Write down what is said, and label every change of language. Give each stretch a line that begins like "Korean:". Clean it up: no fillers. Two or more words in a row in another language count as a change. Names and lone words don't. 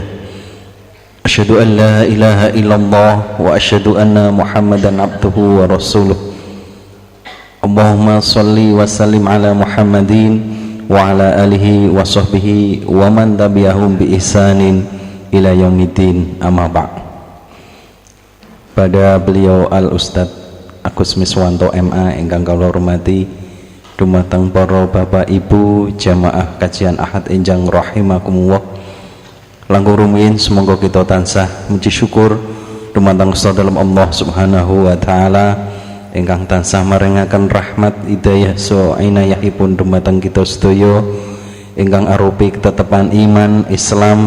Arabic: أشهد أن لا إله إلا الله وأشهد أن محمدا عبده ورسوله. اللهم صل وسلم على محمد وعلى آله وصحبه ومن تبعهم بإحسان إلى يوم الدين أما بعد.
Javanese: Pada beliau Al-Ustadz Agus Miswanto MA ingkang kula hormati, dumateng para bapak ibu jamaah kajian Ahad enjang rahimakumullah, langkung rumiyin
Indonesian: semoga kita
Javanese: tansah muji syukur dumateng sadalem Allah
Arabic: سبحانه وتعالى
Javanese: ingkang tansah maringaken rahmat hidayah so inayahipun dumateng kita sedaya ingkang arupi ketetepan iman Islam.